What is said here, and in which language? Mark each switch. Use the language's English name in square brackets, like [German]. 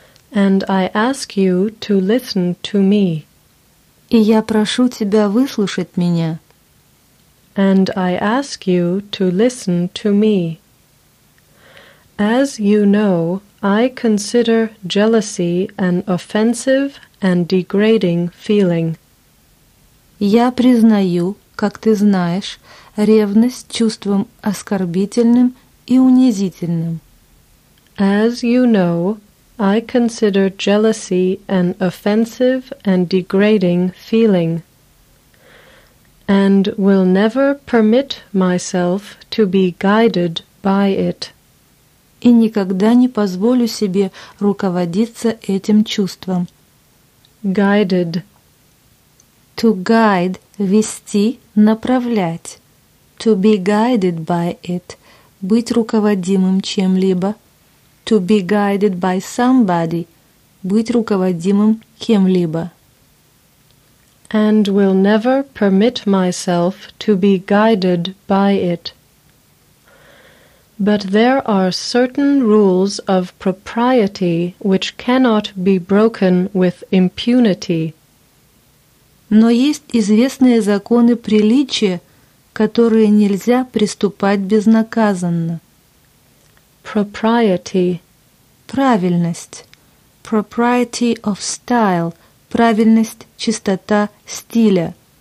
[English] And I ask you to listen to me. [Russian] И я прошу тебя выслушать меня. [English] and I ask you to listen to me. As you know, I consider jealousy an offensive and degrading feeling. [Russian] Я признаю, как ты знаешь, ревность чувством оскорбительным и унизительным. [English] As you know, I consider jealousy an offensive and degrading feeling, and will never permit myself to be guided by it. [Russian] И никогда не позволю себе руководиться этим чувством. [English] Guided. [Russian] To guide – вести, направлять. [English] To be guided by it – [Russian] быть руководимым чем-либо. [English] To be guided by somebody – [Russian] быть руководимым кем-либо. [English] And will never permit myself to be guided by it. But there are certain rules of propriety which cannot be broken with impunity. [Russian] Но есть известные законы приличия, которые нельзя приступать безнаказанно. [English] Propriety. [Russian] Правильность. [English] Propriety of style. [Russian] Правильность, чистота стиля.